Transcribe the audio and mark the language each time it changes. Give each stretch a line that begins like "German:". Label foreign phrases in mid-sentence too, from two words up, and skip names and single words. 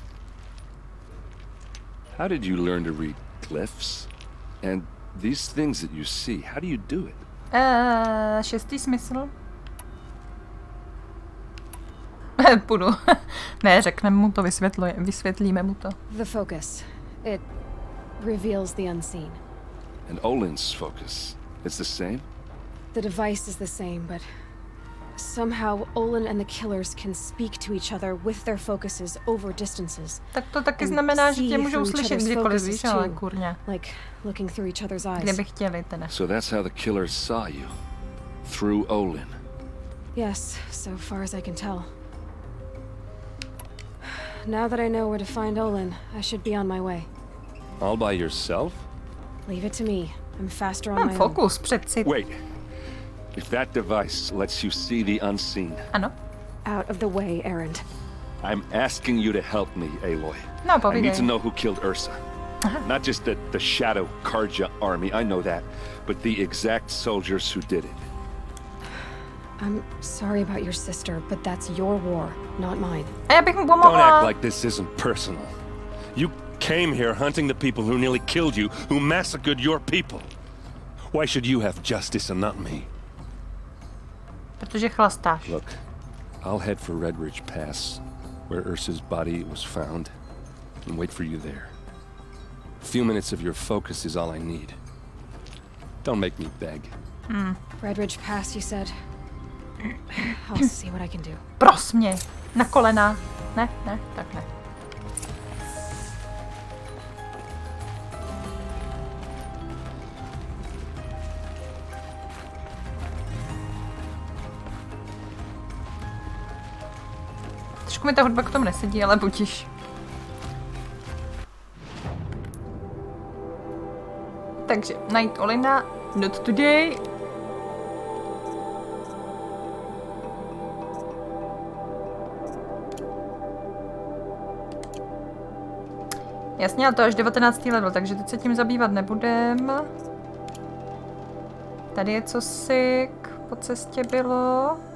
English: How did you learn to read glyphs? And these things that you see, how do you do it?
Czech: Šestý smysl. Půjdu. Ne, řekneme mu to, vysvětlíme mu to.
English: The focus. It reveals the unseen. And Olin's focus, it's the same? The device is the same, but somehow Olin and the killers can speak to each other with their focuses over distances.
Czech: Tak to taky znamená, že tě můžou slyšet kdykoliv, víš, ale kurně.
English: Like looking through each other's eyes.
Czech: Kdyby chtěli teda.
English: So that's how the killers saw you. Through Olin. Yes, so far as I can tell. Now that I know where to find Olin, I should be on my way. All by yourself? Leave it to me. I'm faster on
Czech: Mám
English: my
Czech: fokus přeci.
English: Wait. If that device lets you see the unseen.
Czech: Ano.
English: Out of the way, Erend. I'm asking you to help me, Aloy.
Czech: No,
English: I
Czech: povídej.
English: need to know who killed Ursa. Not just the Shadow Karja army, I know that, but the exact soldiers who did it. I'm sorry about your sister, but that's your war, not mine.
Czech: A já bych mu
English: Don't
Czech: pomohla.
English: act like this isn't personal. You came here hunting the people who nearly killed you, who massacred your people. Why should you have justice and not me?
Czech: Protože chlastáš.
English: Look, I'll head for Red Ridge Pass, where Ursa's body was found, and wait for you there. A few minutes of your focus is all I need. Don't make me beg. Red Ridge Pass, you said. I'll see what I can do.
Czech: Prosmě. Na kolena. Ne, tak ne. Trošku mi ta hudba k tomu nesedí, ale budiš. Takže najít Olina,
English: not today.
Czech: Jasně, ale to až 19. level, takže teď se tím zabývat nebudem. Tady je cosi po cestě bylo.